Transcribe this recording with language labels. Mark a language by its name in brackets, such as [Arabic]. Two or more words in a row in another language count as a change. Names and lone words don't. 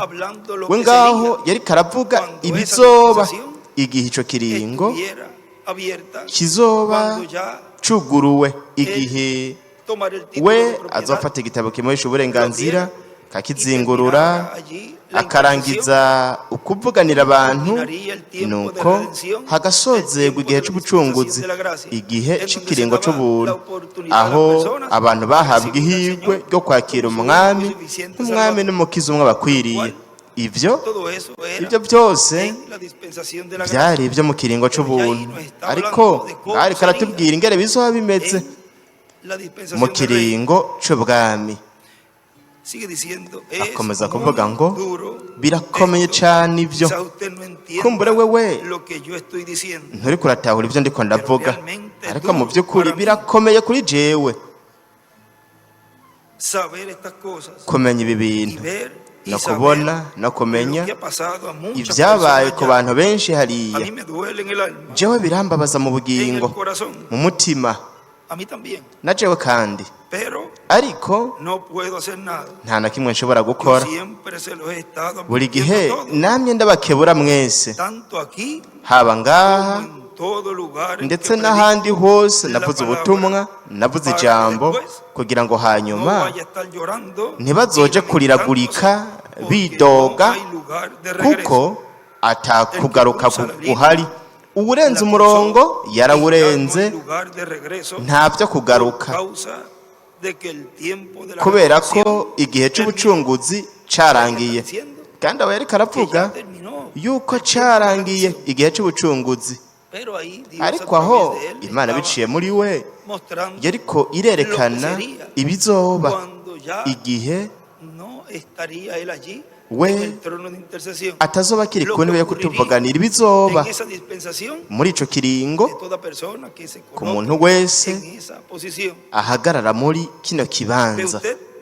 [Spanish] hablando lo [Rundi] We [Spanish] que [Rundi] ngaho [Spanish] sería [Rundi] yari karavuga [Spanish] cuando esa [Rundi] ibizoba [Spanish] dispensación [Rundi] igihe ico kiringo [Spanish] estuviera abierta, [Rundi] kizoba [Spanish] cuando ya [Rundi] cuguruwe, igihe [Spanish] tomar el título [Rundi] we [Spanish] de propiedad, [Rundi] azofata igitabo kimuhesha uburenganzira [Spanish] y [Rundi] kakizingurura, [Spanish] terminara allí la [Rundi] akarangiza ukuvuganira abantu, [Spanish] terminaría el tiempo de [Rundi] nuko [Spanish] redención, [Rundi] hagasozerwa [Spanish] el tiempo [Rundi] igihe [Spanish] de [Rundi] c'ubucunguzi, [Spanish] dispensación de la gracia, [Rundi] igihe [Spanish] en donde [Rundi] c'ikiringo [Spanish] se daba [Rundi] c'ubuntu, [Spanish] la oportunidad a las [Rundi] aho [Spanish] personas [Rundi] abantu bahabwa [Spanish] recibir al [Rundi] ihirwe [Spanish] Señor [Rundi] ryo kwakira [Spanish] como su [Rundi] umwami [Spanish] único y suficiente [Rundi] nk'umwami [Spanish] Salvador. [Rundi] n'umukiza umwe bakwiriye. Ivyo [Spanish] Todo eso era [Rundi] ibyo byose [Spanish] en la dispensación de la [Rundi] byari [Spanish] gracia. [Rundi] ibyo mu kiringo c'ubuntu, ariko ariko aratubwira ingere bizoba bimeze [Spanish] En la dispensación [Rundi] mu [Spanish] del reino. [Rundi] kiringo c'ubwami. [Spanish] Sigue diciendo, [Rundi] Akomeza [Spanish] es [Rundi] kuvuga [Spanish] muy [Rundi] ngo [Spanish] duro [Rundi] birakomeye [Spanish] esto. [Rundi] cane ivyo, [Spanish] Quizá usted no entienda [Rundi] kumbure wewe [Spanish] lo que yo estoy diciendo. [Rundi] nturiko uratahura ivyo ndiko ndavuga, [Spanish] realmente [Rundi] ariko mu [Spanish] duro [Rundi] vy'ukuri [Spanish] para mí. [Rundi] birakomeye kuri jewe [Spanish] Saber estas cosas [Rundi] kumenya ibi [Spanish] y [Rundi] bintu [Spanish] ver y [Rundi] no [Spanish] saber [Rundi] kubona no [Spanish] lo [Rundi] kumenya [Spanish] que ha pasado a muchas [Rundi] ivyabaye [Spanish] personas [Rundi] ku [Spanish] ya. [Rundi] bantu benshi [Spanish] A [Rundi] hariya. [Spanish] mí me duele en el alma, [Rundi] Jewe birambabaza mu [Spanish] en el [Rundi] bugingo, [Spanish] corazón. [Rundi] mu mutima, [Spanish] A mí también. [Rundi] na jewe kandi, [Spanish] Pero [Rundi] ariko [Spanish] no puedo hacer nada. [Rundi] nta na kimwe nshobora [Spanish] Yo [Rundi] gukora. [Spanish] siempre se los he estado [Rundi] Buri gihe [Spanish] advirtiendo todo, [Rundi] namye ndabakebura mwese, [Spanish] tanto aquí [Rundi] haba [Spanish] como [Rundi] ngaha [Spanish] en todo lugar en [Rundi] ndetse [Spanish] que [Rundi] n'ahandi [Spanish] predico [Rundi] hose [Spanish] la [Rundi] navuze [Spanish] palabra, [Rundi] ubutumwa, navuze [Spanish] para que [Rundi] ijambo, [Spanish] después [Rundi] kugira ngo [Spanish] no [Rundi] hanyuma [Spanish] vaya a estar llorando [Rundi] ntibazoje [Spanish] y [Rundi] kuriragurika [Spanish] lamentándose, porque [Rundi] bidoga, [Spanish] no hay lugar de regreso. [Rundi] kuko atakugaruka guhari. Uwurenze umurongo yarawurenze, nta byo kugaruka, kubera ko igihe c'ubucunguzi carangiye. Kandi aba yariko aravuga yuko carangiye igihe c'ubucunguzi, ariko aho Imana biciye muri we yariko irerekana ibizoba igihe we atazoba akiri ku ntebe yo kutuvuganira ibizoba muri ico kiringo ku muntu wese ahagarara muri kino kibanza.